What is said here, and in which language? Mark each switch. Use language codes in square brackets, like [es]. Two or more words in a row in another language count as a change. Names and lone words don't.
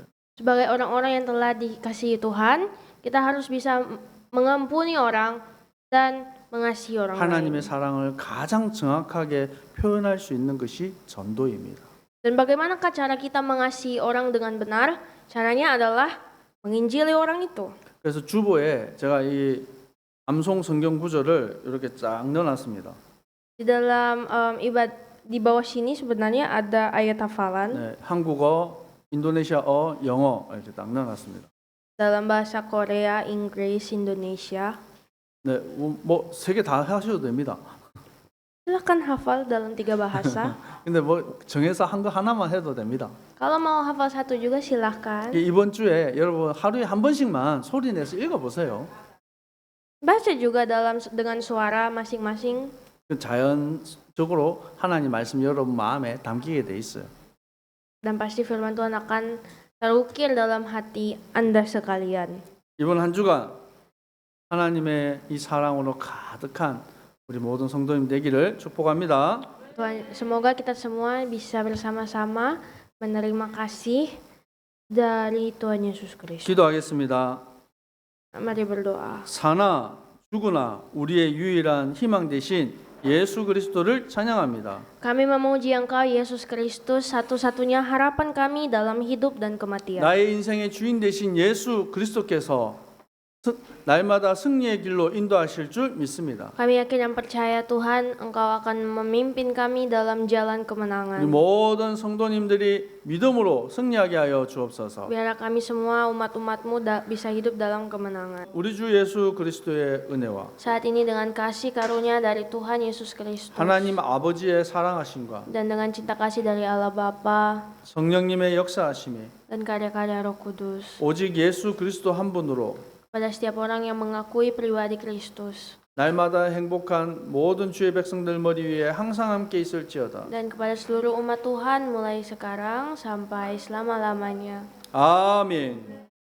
[id] Sebagai orang-orang yang telah dikasihi Tuhan, kita harus bisa mengampuni orang dan mengasihi orang [ko] 하나님의 [id] lain. [ko] 사랑을 가장 정확하게 표현할 수 있는 것이 전도입니다. [id] Dan bagaimanakah cara kita mengasihi orang dengan benar? Caranya adalah menginjili orang itu. [ko] 그래서 주보에 제가 이 암송 성경 구절을 이렇게 쫙 넣어놨습니다. [id] Di dalam di bawah sini sebenarnya ada ayat hafalan [ko] 네, 한국어, 인도네시아어, 영어 이렇게 딱 넣어놨습니다. [id] dalam bahasa Korea, Inggris, Indonesia. [ko] 네, 뭐 세 개 다 하셔도 됩니다. [id] Silakan hafal dalam 3 bahasa. [ko] 근데 뭐 정해서 한 거 하나만 해도 됩니다. [id] Kalau mau hafal 1 juga silahkan. [ko] 이번 주에 여러분 하루에 한 번씩만 소리 내서 읽어보세요. [id] Baca juga dengan suara masing-masing. [ko] 그 자연적으로 하나님 말씀 여러분 마음에 담기게 돼 있어요. [id] Dan pasti firman Tuhan akan terukir dalam hati Anda sekalian. [ko] 이번 한 주간 하나님의 이 사랑으로 가득한 우리 모든 성도님 되기를 축복합니다. [id] Tuhan, semoga kita semua bisa bersama-sama menerima kasih dari Tuhan Yesus Kristus. [ko] 기도하겠습니다. [id] Mari berdoa. [ko] 사나 죽으나 우리의 유일한 희망 대신 예수 그리스도를 찬양합니다. [id] Kami memuji Engkau Yesus Kristus, satu-satunya harapan kami dalam hidup dan kematian. [ko] 나의 인생의 주인 되신 예수 그리스도께서 날마다 승리의 길로 인도하실 줄 믿습니다. [id] Kami yakin dan percaya Tuhan, Engkau akan memimpin kami dalam jalan [ko] 우리 [id] kemenangan. [ko] 모든 성도님들이 믿음으로 승리하게 하여 주옵소서. [id] Biarlah kami semua umat-umat-Mu bisa hidup dalam kemenangan. [ko] 우리 주 예수 그리스도의 은혜와 [id] Saat ini dengan kasih karunia dari Tuhan Yesus Kristus [ko] 하나님 아버지의 사랑하심과 [id] dan dengan cinta kasih dari Allah Bapa [ko] 성령님의 역사하심이 [id] dan karya-karya Roh Kudus [ko] 오직 예수 그리스도 한 분으로 [id] pada setiap orang yang mengakui pribadi Kristus [ko] 날마다 행복한 모든 주의 백성들 머리 위에 항상 함께 있을지어다. [id] dan kepada seluruh umat Tuhan mulai sekarang sampai selama-lamanya. [ko] 아멘.